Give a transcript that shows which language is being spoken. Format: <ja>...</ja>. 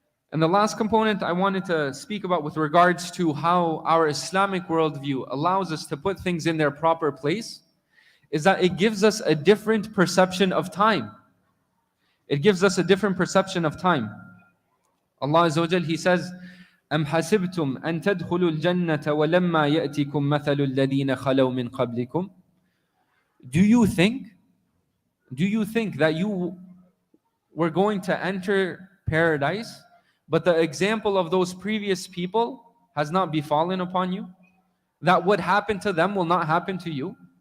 <en>And the last component I wanted to speak about with regards to how our Islamic worldview allows us to put things in their proper place is that it gives us a different perception of time. It gives us a different perception of time.</en> <ar>Allah Azza wa Jal,</ar> <en>He says,</en> <ar>أَمْ حَسِبْتُمْ أَن تَدْخُلُوا الْجَنَّةَ وَلَمَّا يَأْتِكُمْ مَثَلُ الَّذِينَ خَلَوْا مِنْ قَبْلِكُمْ.</ar> <en>Do you think that you were going to enter paradise, but the example of those previous people has not befallen upon you? That what happened to them will not happen to you?</en>